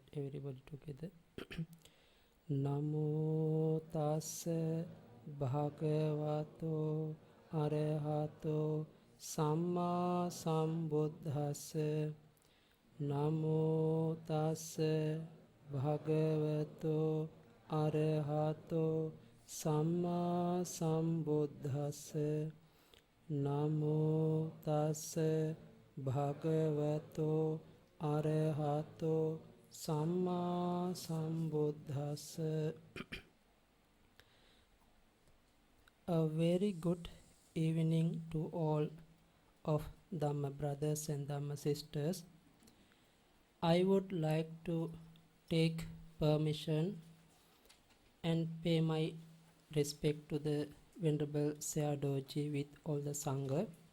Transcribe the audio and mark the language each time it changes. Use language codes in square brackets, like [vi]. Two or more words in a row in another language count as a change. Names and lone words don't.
[en] Everybody together. [pi] Namo tassa bhagavato arahato samma sambuddhassa. Namo tassa bhagavato arahato samma sambuddhassa. Namo tassa bhagavato arahato samma sambuddhassa. [en] A very good evening to all of Dhamma brothers and Dhamma sisters. I would like to take permission and pay my respect to the Venerable Sayadaw with all the Sangha.